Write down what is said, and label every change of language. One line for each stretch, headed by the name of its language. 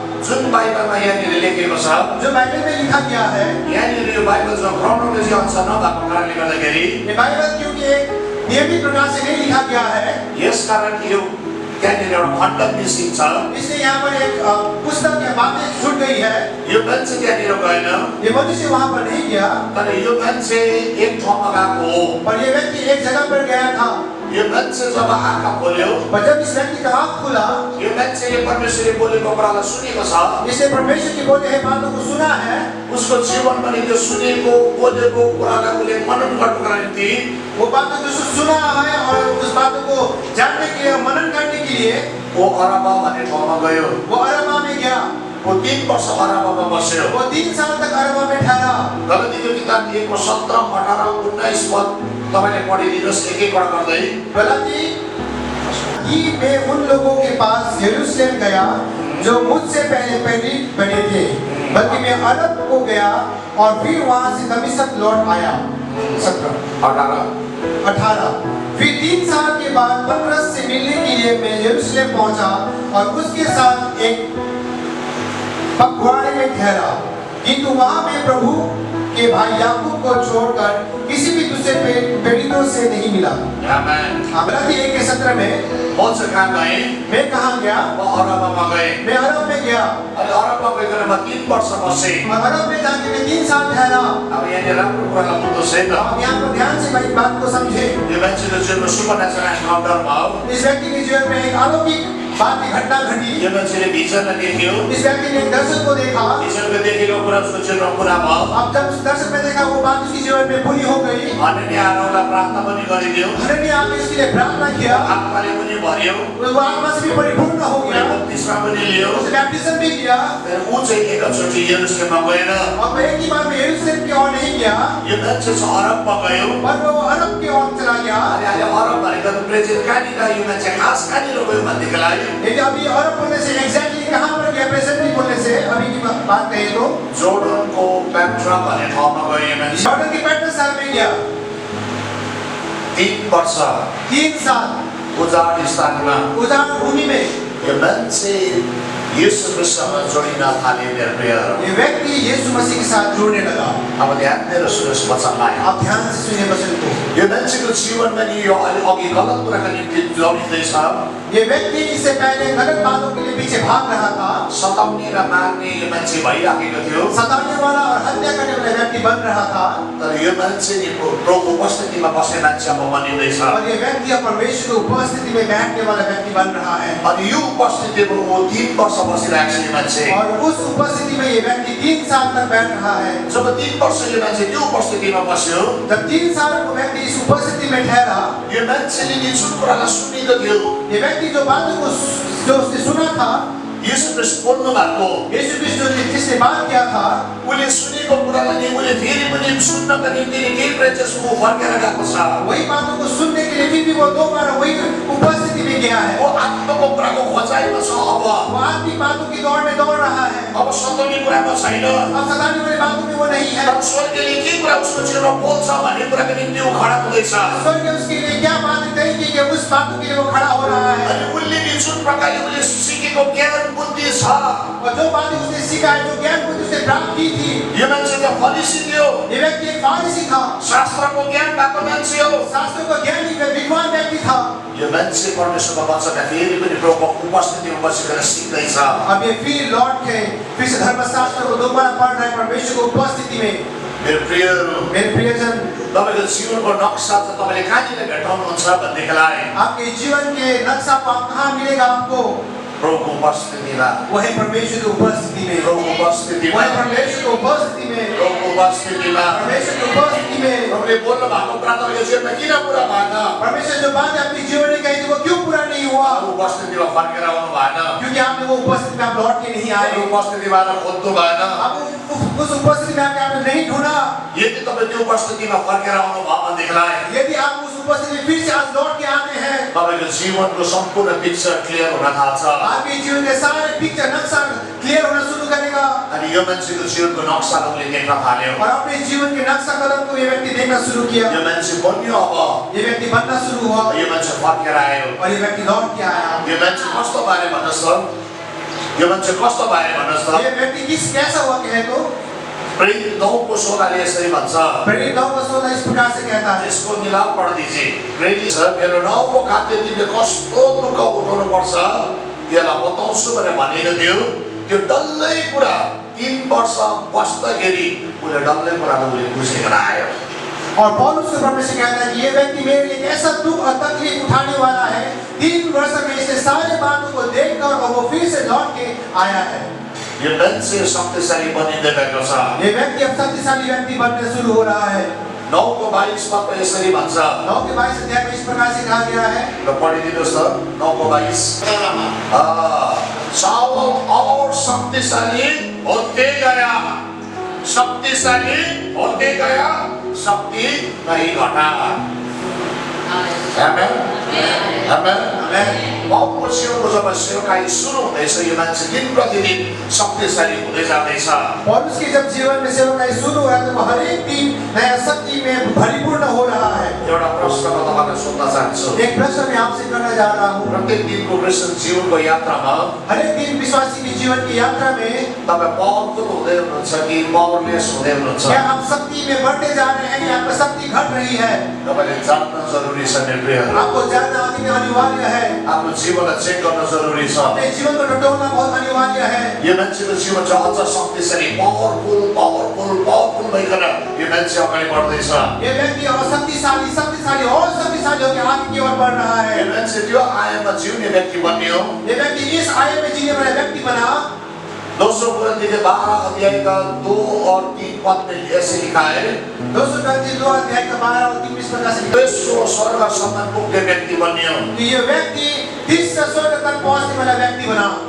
Nepali: जुन बाइबलमा यहाँनिर लेखेको छ,
Hindi: जो बाइबल में लिखा गया है,
Nepali: यहाँनिर यो बाइबल जो क्रोनोलोजी अनुसार नभएको कारणले गर्दाखेरि
Hindi: ये बाइबल क्योंकि एक नियमित प्रकार से नहीं लिखा गया है,
Nepali: यसकारण यो त्यहाँनिर एउटा खण्ड मिसिङ छ।
Hindi: इसलिए यहाँ पर एक पुस्तक या बातें छूट गई है।
Nepali: यो मान्छे त्यहाँनिर गएन,
Hindi: ये मनुष्य वहाँ पर नहीं गया,
Nepali: तर यो मान्छे एक ठाउँमा गएको हो।
Hindi: और ये व्यक्ति एक जगह पर गया था।
Nepali: यो मान्छे जब आँखा खोल्यो,
Hindi: और जब इस व्यक्ति का आँख खुला,
Nepali: यो मान्छेले परमेश्वरले बोलेको कुरालाई सुनेको छ।
Hindi: इसने परमेश्वर की बोले हैं बातों को सुना है।
Nepali: उसको जीवनमा नि त्यो सुनेको बोलेको कुरालाई उसले मनन गर्नुको निम्ति
Hindi: वो बातों जो सुना है और उस बातों को जानने के लिए, मनन करने के लिए
Nepali: वो अरबा भन्ने ठाउँमा गयो।
Hindi: वो अरबा में गया।
Nepali: वो 3 वर्ष अरबामा बस्यो।
Hindi: वो 3 साल तक अरबा में ठहरा।
Nepali: गलतीको किताब 1 को 17, 18, 19 पद तपाईले पढिदिनुहोस् एक-एकवटा गर्दै।
Hindi: गलती मैं उन लोगों के पास यरूशलेम गया जो मुझसे पहले प्रेरित बने थे, बल्कि मैं अरब को गया और फिर वहां से दमिश्क लौट आया। 17, 18। फिर 3 साल के बाद पतरस से मिलने के लिए मैं यरूशलेम पहुंचा और उसके साथ एक पखवाड़े में ठहरा, किंतु वहां मैं प्रभु के भाई याकूब को छोड़कर किसी भी दूसरे प्रेरितों से नहीं मिला। आमेन। गलती 1:17 में बहुत से कहाँ गए? मैं कहाँ गया?
Nepali: म अरबमा गए।
Hindi: मैं अरब में गया।
Nepali: अनि अरबमा गइकन म 3 वर्ष बसे।
Hindi: और अरब में जाके मैं 3 साल ठहरा।
Nepali: अब यहाँनिर राम्रो कुरालाई बुझ्नुहोस् है त।
Hindi: आप यहाँ पर ध्यान से भाई बात को समझे।
Nepali: यो मान्छेको जीवनमा सुपरनेचुरल एन्काउन्टर भयो।
Hindi: इस व्यक्ति के जीवन में एक अलौकिक बात की घटना घटी।
Nepali: यो मान्छेले भिजनलाई देख्यो।
Hindi: इस व्यक्ति ने एक दर्शन को देखा।
Nepali: भिजनको देखेको कुरा उसको जीवनमा पुरा भयो।
Hindi: अब जब उस दर्शन में देखा वो बात उसके जीवन में पूरी हो गई।
Nepali: अनि आरोलाई प्रार्थना पनि गरिदियो।
Hindi: हनन्याह आके इसके लिए प्रार्थना किया।
Nepali: आत्माले पनि भर्यो।
Hindi: वो आत्मा से भी परिपूर्ण हो गया।
Nepali: बत्तिसमा पनि लियो।
Hindi: उसने बैप्टिज्म भी किया।
Nepali: तर ऊ चाहिँ एकचोटि यरुशलेममा गएन।
Hindi: अब एक ही बार में यरूशलेम की ओर नहीं गया।
Nepali: यो मान्छे चाहिँ अरबमा गयो।
Hindi: पर वो अरब की ओर चला गया।
Nepali: अनि अहिले अरब भनेको त प्रेजेन्ट कहाँनिर यो मान्छे खास कहाँनिर गयो भनेदेखिलाई
Hindi: लेकिन अभी अरब बोलने से एग्जैक्टली कहाँ पर गया प्रेजेंटली बोलने से अभी की बात कहें तो
Nepali: जोर्डनको पेट्रा भन्ने ठाउँमा गयो यो मान्छे।
Hindi: जॉर्डन की पेट्रा साल में गया।
Nepali: 3 वर्ष
Hindi: 3 साल
Nepali: उजाड स्थानमा
Hindi: उजाड भूमि में
Nepali: यो मान्छे यीशु ख्रिस्टसँग जोडिन थाले मेरो प्रियहरू।
Hindi: ये व्यक्ति यीशु मसीह के साथ जुड़ने लगा।
Nepali: अब ध्यान दिएर सुन्नुहोस् वचनलाई।
Hindi: आप ध्यान से सुनिए वचन को।
Nepali: यो मान्छेको जीवनमा नि यो अघि गलत कुराका निम्ति दौडिँदैछ।
Hindi: ये व्यक्ति इससे पहले गलत बातों के लिए पीछे भाग रहा था।
Nepali: सताउने र मार्ने यो मान्छे भइराखेको थियो।
Hindi: सताने वाला और हत्या करने वाला व्यक्ति बन रहा था।
Nepali: तर यो मान्छे नि प्रभुको उपस्थितिमा बस्ने मान्छे अब बनिँदैछ।
Hindi: और ये व्यक्ति परमेश्वर की उपस्थिति में बैठने वाला व्यक्ति बन रहा है।
Nepali: अनि यो उपस्थितिमा ऊ 3 वर्ष बसिरहेको छ यो मान्छे।
Hindi: और उस उपस्थिति में ये व्यक्ति 3 साल तक बैठ रहा है।
Nepali: जब 3 वर्ष यो मान्छे त्यो उपस्थितिमा बस्यो,
Hindi: जब 3 साल को व्यक्ति इस उपस्थिति में ठहरा,
Nepali: यो मान्छेले नि जुन कुरालाई सुनेको थियो,
Hindi: ये व्यक्ति जो बातों को जो उसने सुना था,
Nepali: यीशु ख्रीष्ट बोल्नु भएको,
Hindi: यीशु क्रिस्ट ने जिसने बात किया था,
Nepali: उसले सुनेको कुरालाई नि उसले फेरि पनि सुन्नका निम्ति नि केही प्रेचेसको फर्केर गएको छ।
Hindi: वही बातों को सुनने के लिए फिर भी वो दोबारा वही उपस्थिति में गया है।
Nepali: वो आत्माको कुराको खोजाइमा छ। अब
Hindi: वो आत्मिक बातों की दौड़ में दौड़ रहा है।
Nepali: अब सताउने कुरामा छैन।
Hindi: अब सताने वाली बातों में वो नहीं है।
Nepali: तर स्वर्गले के कुरा उसको जीवनमा बोल्छ भन्ने कुराको निम्ति ऊ खडा हुँदैछ।
Hindi: स्वर्ग उसके लिए क्या बात तय की कि उस बातों के लिए वो खड़ा हो रहा है।
Nepali: अनि उसले नि जुन प्रकारले उसले सिकेको ज्ञान बुद्धि छ,
Hindi: और जो बातें उसने सीखा है, जो ज्ञान बुद्धि उसने प्राप्त की थी,
Nepali: यो मान्छे त फरिसी थियो,
Hindi: ये व्यक्ति एक फारिसी था,
Nepali: शास्त्रको ज्ञान भएको मान्छे हो।
Hindi: शास्त्र का ज्ञानी विद्वान व्यक्ति था।
Nepali: यो मान्छे परमेश्वरको वचनलाई फेरि पनि प्रभुको उपस्थितिमा बसेर सिक्दैछ।
Hindi: अब ये फिर लौट के फिर से धर्मशास्त्र को दोबारा पढ़ रहे हैं परमेश्वर की उपस्थिति में।
Nepali: मेरो प्रियहरू,
Hindi: मेरे प्रियजन,
Nepali: तपाईको जीवनको नक्सा चाहिँ तपाईँले कहाँनिर भेटाउनुहुन्छ भन्देखिलाई
Hindi: आपके जीवन के नक्शा को आप कहाँ मिलेगा आपको?
Nepali: प्रभुको उपस्थितिमा,
Hindi: वही परमेश्वर की उपस्थिति में।
Nepali: प्रभुको उपस्थितिमा,
Hindi: वही परमेश्वर की उपस्थिति में।
Nepali: प्रभुको उपस्थितिमा।
Hindi: परमेश्वर की उपस्थिति में।
Nepali: प्रभुले बोल्नु भएको कुरा तपाईँको जीवनमा किन पुरा भएन?
Hindi: परमेश्वर जो बात अपनी जीवन में कही थी वो क्यों पूरा नहीं हुआ?
Nepali: उपस्थितिमा फर्केर आउनु भएन,
Hindi: क्योंकि आपने वो उपस्थिति में आप लौट के नहीं आए।
Nepali: उपस्थितिमा खोज्नु भएन।
Hindi: आप उस उपस्थिति में आके आपने नहीं ढूंढा।
Nepali: यदि तपाईँ त्यो उपस्थितिमा फर्केर आउनु भयो भनेदेखिलाई
Hindi: यदि आप उस उपस्थिति में फिर से आज लौट के आते हैं,
Nepali: तपाईँको जीवनको सम्पूर्ण पिक्चर क्लियर हुन थाल्छ।
Hindi: आपके जीवन के सारे पिक्चर नक्शा क्लियर होना शुरू करेगा।
Nepali: अनि यो मान्छेको जीवनको नक्सा उसले देख्न थाल्यो।
Hindi: और अपने जीवन के नक्शा कदम को ये व्यक्ति देखना शुरू किया।
Nepali: यो मान्छे बन्यो। अब
Hindi: ये व्यक्ति बनना शुरू हुआ
Nepali: यो मान्छे फर्केर आयो।
Hindi: और ये व्यक्ति लौट के आया।
Nepali: यो मान्छे कस्तो भयो भन्नुहोस् त? यो मान्छे कस्तो भयो भन्नुहोस् त?
Hindi: ये व्यक्ति कैसा हुआ कहे तो?
Nepali: प्रेरित 9 को 16 यसरी भन्छ।
Hindi: प्रेरित 9 को 16 इस प्रकार से कहता है। यसको मिलाप पढ दीजिए।
Nepali: प्रेरित छ, मेरो नाउँको खातिर तिमीले कस्तो दुःख उठाउनु पर्छ त्यसलाई बताउँछु भनेर भनेको थियो। त्यो डल्लै कुरा 3 वर्ष बस्दाखेरि उसले डल्लै कुरालाई उसले बुझेर आयो।
Hindi: और पौलुस के परमेश्वर कहता है कि ये व्यक्ति मेरे लिए ऐसा दुख और तकलीफ उठाने वाला है। 3 वर्ष में इसने सारे बातों को देखकर और वो फिर से लौट के आया है।
Nepali: यो मान्छे शक्तिशाली बनिँदै गएको छ।
Hindi: ये व्यक्ति अब शक्तिशाली व्यक्ति बनने शुरू हो रहा है।
Nepali: 9 को 22 पद यसरी भन्छ।
Hindi: 9 के 22 अध्याय में इस प्रकार से कहा गया है।
Nepali: र पढिदिनुहोस् त 9 को 22।
Hindi: साउल और शक्तिशाली होते गया, शक्तिशाली होते गया, शक्ति नहीं घटा। आमेन, आमेन, आमेन।
Nepali: बहुत जीवनको जब सेवकाई सुरु हुँदैछ यो मान्छे दिन प्रतिदिन शक्तिशाली हुँदै जाँदैछ।
Hindi: पौलुस की जब जीवन में सेवकाई शुरू हुआ तो हर एक दिन नया शक्ति में परिपूर्ण हो रहा है।
Nepali: एउटा प्रश्न म तपाईलाई सोध्न चाहन्छु।
Hindi: एक प्रश्न मैं आपसे करना जा रहा हूँ।
Nepali: प्रत्येक दिनको क्रिस्चियन जीवनको यात्रामा
Hindi: हर एक दिन विश्वासी की जीवन की यात्रा में
Nepali: तपाईँ पावरफुल हुँदै हुनुहुन्छ कि पावरलेस हुँदै हुनुहुन्छ?
Hindi: क्या आप शक्ति में बढ़ते जा रहे हैं या आपकी शक्ति घट रही है?
Nepali: तपाईले जान्न जरुरी छ मेरो प्रियहरू।
Hindi: आपको जानना अति अनिवार्य है।
Nepali: आफ्नो जीवनलाई चेक गर्न जरुरी छ।
Hindi: अपने जीवन को टटोलना बहुत अनिवार्य है।
Nepali: यो मान्छेको जीवन चाहिँ अझ शक्तिशाली पावरफुल पावरफुल पावरफुल भइकन यो मान्छे अगाडि बढ्दैछ।
Hindi: ये व्यक्ति और शक्तिशाली शक्तिशाली और शक्तिशाली होकर आगे की ओर बढ़ रहा है।
Nepali: यो मान्छे त्यो आयाममा जिउने व्यक्ति बन्यो।
Hindi: ये व्यक्ति इस आयु में जीने वाला व्यक्ति बना। 2 कोरिन्थी 12 अध्याय का 2 और 3 पद में ऐसे लिखा है। 2 कोरिन्थी 2 अध्याय का 12 और 3 इस प्रकार से
Nepali: स्वर्गसम्म पुग्ने व्यक्ति बन्यो।
Hindi: ये व्यक्ति 30 स्वर्ग तक पहुंचने वाला व्यक्ति बना।